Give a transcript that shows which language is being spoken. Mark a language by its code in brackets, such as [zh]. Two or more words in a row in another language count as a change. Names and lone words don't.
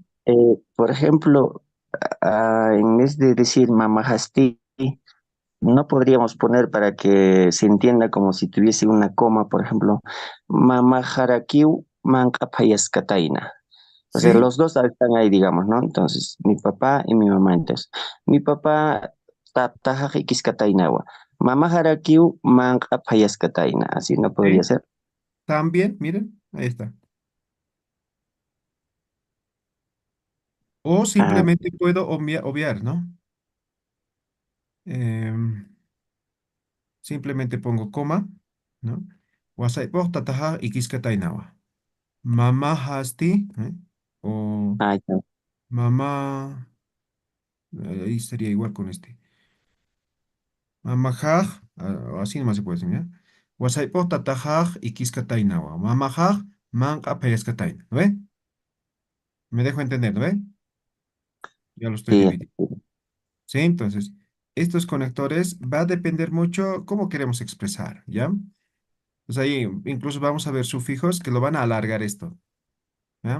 [es] Por ejemplo, en vez de decir mamajasti, no podríamos poner para que se entienda como si tuviese una coma, por ejemplo, [ay] mamajarakiu mankapayaskataina. [es] O sea, sí, los dos están ahí, digamos, ¿no? Entonces, mi papá y mi mamá. Entonces, mi papá tajajikiskatainawa. [ay] Mamajarakiu mankapayaskataina. [es] Así no podría sí. ser. También, miren, ahí está. O Ah, simplemente puedo obviar, ¿no? Em, Simplemente pongo coma, ¿no? [ay] Wasaipoq tataja ikiskatainawa. Mamá hasti, ¿eh? O [es] ya. mamá, ahí sería igual con este. Mamajaj, así nomás se puede decir, ¿ya? [ay] Wasaipoq tatajaj ikiskatainawa. Mamajaj manqa payascataina, [es] ¿no ve? Me dejo entender, ¿no ve? Ya lo estoy Sí, dividiendo. ¿Sí? Entonces, estos conectores va a depender mucho cómo queremos expresar, ¿ya? Pues ahí incluso vamos a ver sufijos que lo van a alargar esto, ¿ya?